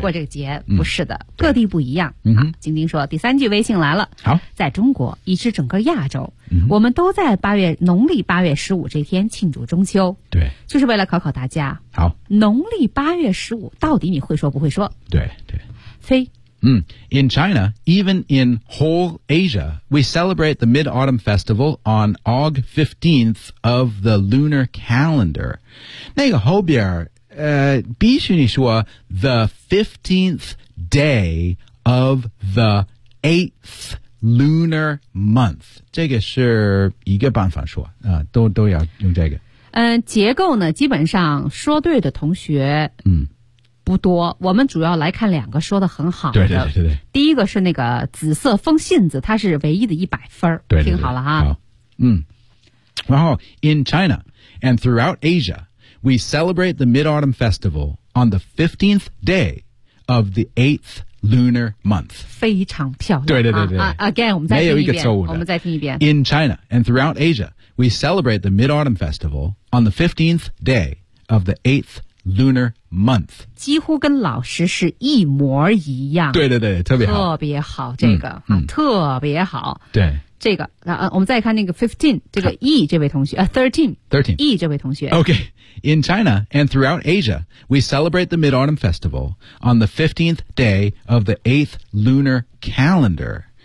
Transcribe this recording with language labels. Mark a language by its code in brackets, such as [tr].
[zh] 过这个节，不是的，各地不一样。晶晶说第三句微信来了，好，在中国以至整个亚洲，我们都在农历八月十五这天庆祝中秋，对，就是为了考考大家，好，农历八月十五到底你会说不会说？对对，非。 [en] In China, even in whole Asia, we celebrate the Mid-Autumn Festival on Aug 15th of the lunar calendar. [zh] 那个后边必须你说 [en] the 15th day of the 8th lunar month. [zh] 这个是一个办法说、都要用这个。结构呢基本上说对的同学不多，我们主要来看两个说得很好的。对对对对，第一个是那个紫色风信子，它是唯一的100分。对对对，听好了哈。然后 [en] In China and throughout Asia, we celebrate the Mid-Autumn Festival on the 15th day of the 8th lunar month. [zh] 非常漂亮。对对对对、 Again, 我们再听一遍。没有一个错误的。我们再听一遍。 [en] In China and throughout Asia, we celebrate the Mid-Autumn Festival on the 15th day of the 8th lunar month. [zh] 几乎跟老师是一模一样。对对对，特别好。特别好，这个、特别好。对。这个、我们再看那个 15, 这个 E 这位同学 13, E 这位同学。 [en] Okay. In China and throughout Asia, we celebrate the Mid-Autumn Festival on the 15th day of the 8th lunar calendar.